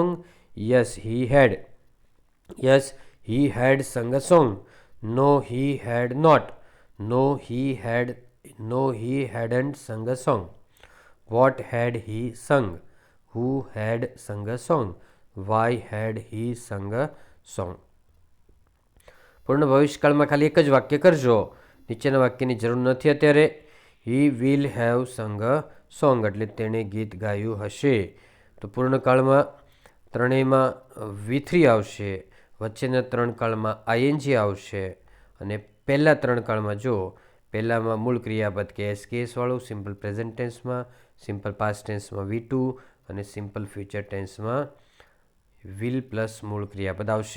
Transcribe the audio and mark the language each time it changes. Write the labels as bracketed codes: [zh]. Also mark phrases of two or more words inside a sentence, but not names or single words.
[en] Yes he had। Yes he had sung a song। No he had not। No he hadn't sung a song। What had he sung? Who had sung a song? Why had he sung a song? [gu] પૂર્ણ ભવિષ્યકાળમાં ખાલી એક જ વાક્ય કરજો, નીચેના વાક્યની જરૂર નથી અત્યારે। [en] he will have sung a song [gu] એટલે તેણે ગીત ગાયું હશે। તો પૂર્ણકાળમાં ત્રણેયમાં V3 આવશે, વચ્ચેના ત્રણ કાળમાં ING આવશે અને પહેલા ત્રણ કાળમાં જો પહેલામાં મૂળ ક્રિયાપદ કે એસ કેસવાળું, [en] simple present [gu] ટેન્સમાં, [en] simple past [gu] ટેન્સમાં V2 અને [en] simple future [gu] ટેન્સમાં [en] will plus [gu] મૂળ ક્રિયાપદ આવશે।